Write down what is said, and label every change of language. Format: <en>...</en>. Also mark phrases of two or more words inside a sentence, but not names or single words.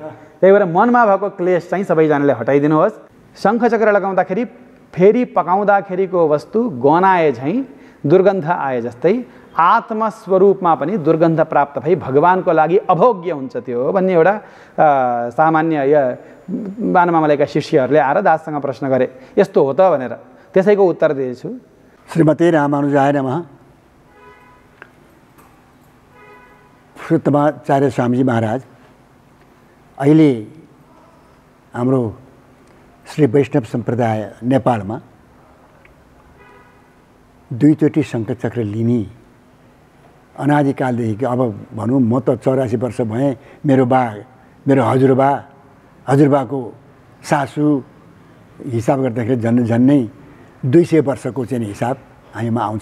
<ne>त्यही भएर मनमा भएको क्लेश चाहिँ सबैजनाले हटाइदिनुहोस्। शङ्खचक्र लगाउँदाखेरि फेरि पकाउँदाखेरिको वस्तु गनाए झैँ दुर्गन्ध आए जस्तै आत्मस्वरूपमा पनि दुर्गन्ध प्राप्त भई भगवानको लागि अभोग्य हुन्छ त्यो भन्ने एउटा सामान्य बानमामलेका शिष्यहरूले आएर दाससँग प्रश्न गरे, यस्तो हो त भनेर। त्यसैको उत्तर दिएछु।</ne> <sa>श्रीमते रामानुजाय नमः।</sa> <ne>पुरुषोत्तमाचार्य स्वामीजी महाराज अहिले हाम्रो श्री वैष्णव सम्प्रदाय नेपालमा दुईचोटि शङ्खचक्र लिने अनादिकालदेखि, अब भनौँ म त 84 वर्ष भएँ, मेरो मेरो हजुरबाको सासू हिसाब गर्दाखेरि झन्नै 200 वर्षको चाहिँ हिसाब हामीमा आउँछ।</ne>